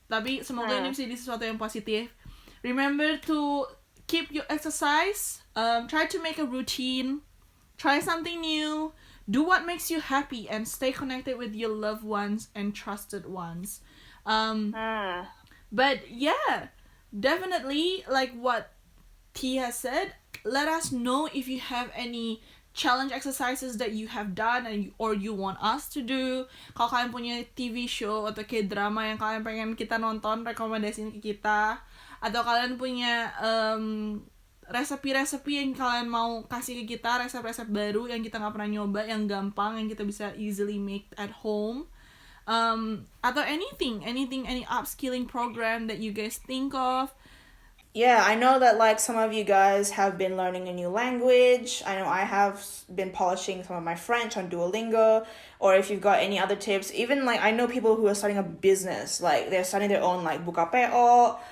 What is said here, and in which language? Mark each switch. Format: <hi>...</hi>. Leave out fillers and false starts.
<id>Tapi semoga ini bisa jadi sesuatu yang positif.</id> <en>Remember to keep your exercise, try to make a routine, try something new, do what makes you happy, and stay connected with your loved ones and trusted ones. But yeah, definitely, like what T has said, let us know if you have any challenge exercises that you have done or you want us to do.</en> <id>Kalau kalian punya TV show atau kayak drama yang kalian pengen kita nonton, rekomendasiin ke kita. Atau kalian punya resepi-resepi yang kalian mau kasih ke kita, resep-resep baru yang kita nggak pernah nyoba, yang gampang, yang kita bisa</id> <en>easily make at home.</en> <id>Atau</id> <en>anything, any upskilling program that you guys think of. Yeah, I know that like some of you guys have been learning a new language. I know I have been polishing some of my French on Duolingo. Or if you've got any other tips, even like I know people who are starting a business, like they're starting their own like</en> <id>buka PO.</id>